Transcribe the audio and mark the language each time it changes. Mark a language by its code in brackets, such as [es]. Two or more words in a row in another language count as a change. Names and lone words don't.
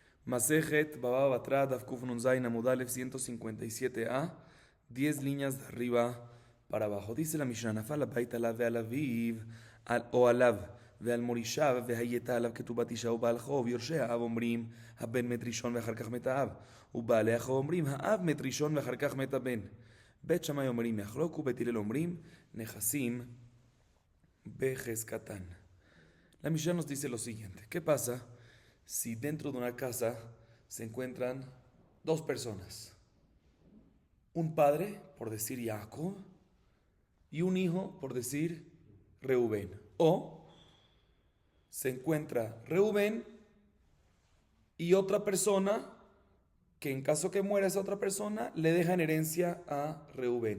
[es] Masejet Baba Batra [he] דף קוף נון זיין עמוד אלף [es] 157a, 10 líneas de arriba para abajo. Dice la Mishnah: [he] נפל הבית עליו ועל אביו או עליו ועל מורישיו והיתה עליו כתובת אשה ובעל חוב יורשי האב אומרים הבן מת ראשון ואחר כך מת האב ובעלי חוב אומרים האב מת ראשון ואחר כך מת הבן בית שמאי אומרים יחלוקו בית הלל אומרים נכסים בחזקתן. [es] La Mishnah nos dice lo siguiente: ¿qué pasa si dentro de una casa se encuentran dos personas? Un padre, por decir Jacob, y un hijo, por decir Reubén. O se encuentra Reubén y otra persona que, en caso que muera esa otra persona, le deja en herencia a Reubén.